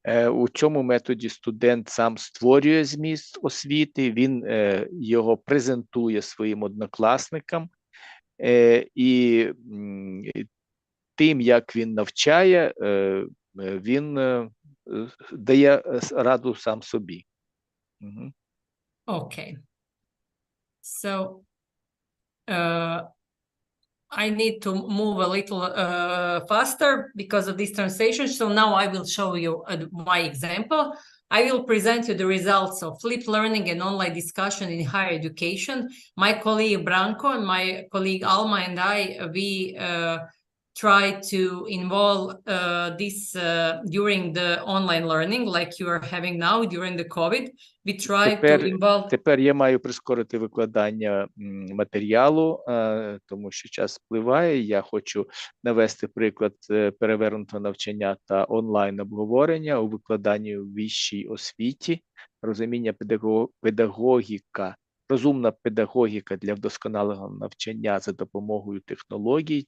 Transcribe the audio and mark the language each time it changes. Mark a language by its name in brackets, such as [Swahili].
[Ukrainian] У цьому методі студент сам створює зміст освіти, він його презентує своїм однокласникам, і тим, як він навчає, він дає раду сам собі. [English] Okay. So, I need to move a little faster because of this translation. So now I will show you my example. I will present you the results of flipped learning and online discussion in higher education. My colleague Branko and my colleague Alma and I, we try to involve this during the online learning, like you are having now during the COVID. We try to involve... [Ukrainian] Тепер я маю прискорити викладання матеріалу, тому що час спливає. Я хочу навести приклад перевернутого навчання та онлайн-обговорення у викладанні у вищій освіті, розуміння педагогіка, розумна педагогіка для вдосконалого навчання за допомогою технологій.